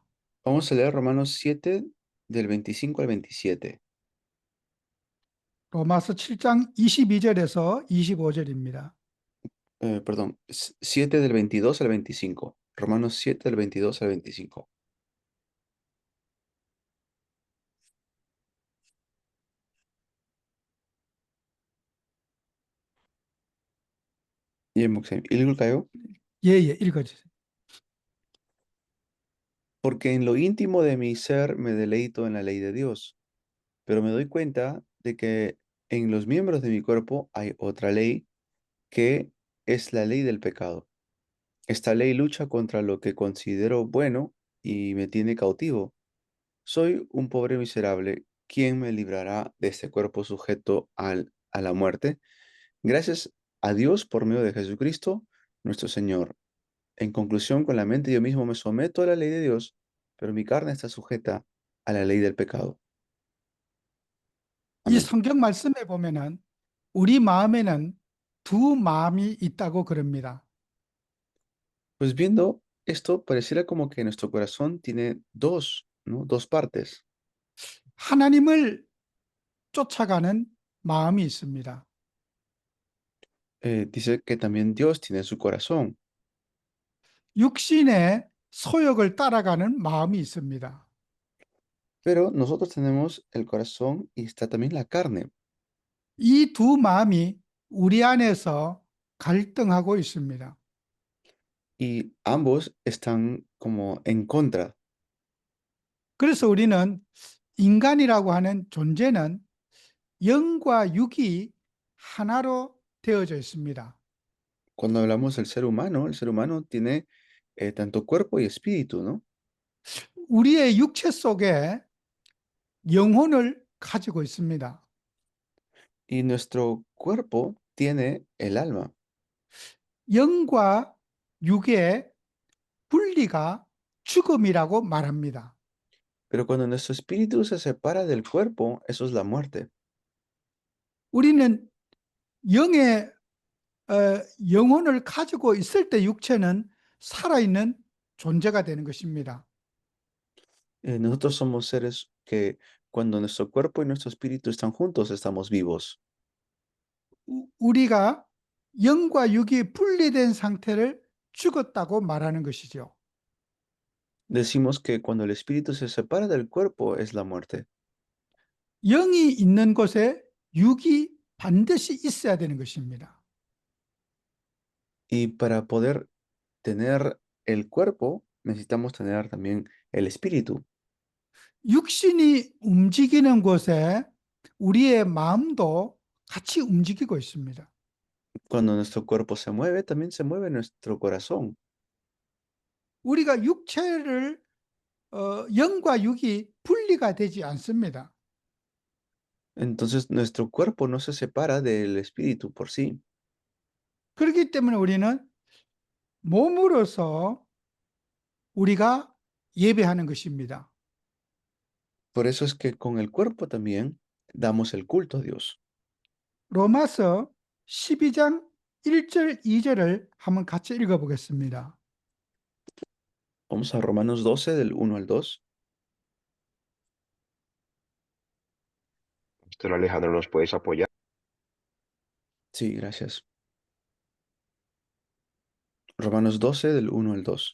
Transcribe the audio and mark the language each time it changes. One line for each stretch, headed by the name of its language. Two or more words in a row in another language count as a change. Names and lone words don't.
Spanish: Vamos a leer Romanos 7 del 25 al 27.
Korean: 로마서 7장 22절에서 25절입니다.
Spanish: Perdón, 7 del 22 al 25. Romanos 7 del 22 al 25.
Korean: 예, 목사님, 읽을까요? 예, 읽어주세요.
Spanish: Porque en lo íntimo de mi ser me deleito en la ley de Dios, pero me doy cuenta de que en los miembros de mi cuerpo hay otra ley que es la ley del pecado. Esta ley lucha contra lo que considero bueno y me tiene cautivo. Soy un pobre miserable. ¿Quién me librará de este cuerpo sujeto a la muerte? Gracias a Dios por medio de Jesucristo, nuestro Señor. En conclusión, con la mente yo mismo me someto a la ley de Dios pero mi carne está sujeta a la ley del pecado.
Korean: 이
Spanish: Amén.
Korean: 성경 말씀에 보면은 우리 마음에는 두 마음이 있다고 그럽니다.
Spanish: Pues viendo esto, pareciera como que nuestro corazón tiene dos, ¿no? Dos partes.
Korean: 하나님을 쫓아가는 마음이 있습니다.
Spanish: Dice que también Dios tiene su corazón,
Korean: 육신의 소욕을 따라가는 마음이 있습니다.
Spanish: pero nosotros tenemos el corazón y está también la carne.
Korean: 이 두 마음이 우리 안에서 갈등하고 있습니다.
Spanish: Y ambos están como en contra.
Korean: 그래서 우리는 인간이라고 하는 존재는 영과 육이 하나로 되어져 있습니다.
Spanish: Cuando hablamos del ser humano, el ser humano tiene tanto cuerpo y espíritu, ¿no?
Korean: 우리의 육체 속에 영혼을 가지고 있습니다.
Spanish: Y nuestro cuerpo tiene el alma.
Korean: 영과 육의 분리가 죽음이라고 말합니다.
Spanish: Pero cuando nuestro espíritu se separa del cuerpo, eso es la muerte.
Korean: 우리는 영의 영혼을 가지고 있을 때 육체는 살아있는 존재가 되는 것입니다.
Spanish: Nosotros somos seres que cuando nuestro cuerpo y nuestro espíritu están juntos, estamos vivos.
Korean: 우리가 영과 육이 분리된 상태를 죽었다고 말하는 것이죠.
Spanish: Decimos que cuando el espíritu se separa del cuerpo es la muerte.
Korean: 영이 있는 곳에 육이 반드시 있어야 되는 것입니다.
Spanish: Y para poder tener el cuerpo, necesitamos tener también el espíritu.
Korean: 육신이 움직이는 곳에 우리의 마음도 같이 움직이고 있습니다.
Spanish: Cuando nuestro cuerpo se mueve, también se mueve nuestro corazón.
Korean: 우리가 육체를 영과 육이 분리가 되지 않습니다.
Spanish: Entonces nuestro cuerpo no se separa del espíritu por sí.
Korean: 그렇기 때문에 우리는 몸으로서 우리가 예배하는 것입니다.
Spanish: Por eso es que con el cuerpo también damos el culto a Dios.
Korean: 로마서 12장 1절 2절을 한번 같이 읽어보겠습니다.
Spanish: Vamos a Romanos 12 del 1 al 2. Pastor Alejandro, ¿nos puedes apoyar? Sí, gracias. Romanos 12 del 1 al 2.